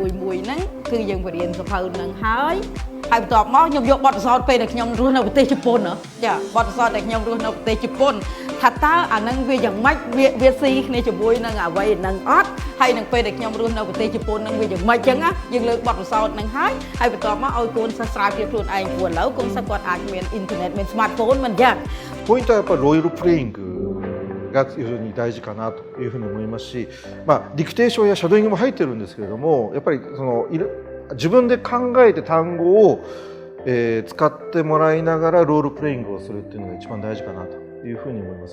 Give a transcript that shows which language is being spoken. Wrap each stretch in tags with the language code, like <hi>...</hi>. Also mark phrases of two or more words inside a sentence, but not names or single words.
<km>មួយហ្នឹងគឺយើងបរៀនសភៅហ្នឹងហើយបន្ទាប់មកខ្ញុំយកបទពិសោធន៍ពេលដែលខ្ញុំរស់នៅប្រទេសជប៉ុនចាបទពិសោធន៍ដែលខ្ញុំរស់នៅប្រទេសជប៉ុនថាតើអាហ្នឹងវាយ៉ាងម៉េចវាស៊ីគ្នាជាមួយនឹងអ្វីហ្នឹងអត់ហើយនឹងពេលដែលខ្ញុំរស់នៅប្រទេសជប៉ុនហ្នឹងវាយ៉ាងម៉េចចឹងណាយើងលើកបទពិសោធន៍ហ្នឹងហើយបន្ទាប់មកឲ្យកូនសិស្សស្រាវជ្រាវខ្លួនឯងព្រោះឥឡូវកូនសិស្សគាត់អាចមានអ៊ីនធឺណិតមាន smartphone មិនចឹង</km> <ja>ポイントはやっぱりロイヤルプレイングが非常に大事かなというふうに思いますし、ディクテーションやシャドーイングも入ってるんですけれどもやっぱり自分で考えて単語を、使ってもらいながらロールプレイングをするっていうのが一番大事かなというふうに思います。</ja>